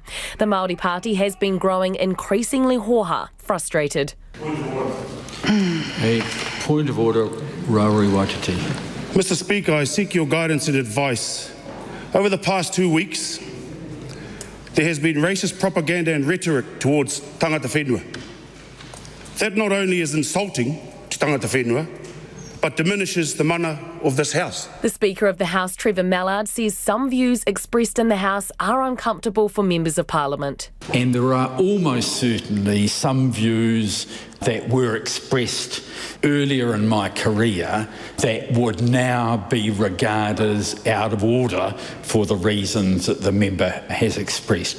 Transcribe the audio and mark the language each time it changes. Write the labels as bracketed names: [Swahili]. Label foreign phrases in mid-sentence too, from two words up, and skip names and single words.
[English] The Māori Party has been growing increasingly hoha, frustrated. A point of order, Rawiri Waititi. Mr. Speaker, I seek your guidance and advice. Over the past 2 weeks, there has been racist propaganda and rhetoric towards [Māori] tangata whenua. [English] That not only is insulting to [Māori] tangata whenua, [English] but diminishes the mana of this House. The Speaker of the House, Trevor Mallard, says some views expressed in the House are uncomfortable for members of Parliament. And there are almost certainly some views that were expressed earlier in my career that would now be regarded as out of order for the reasons that the member has expressed.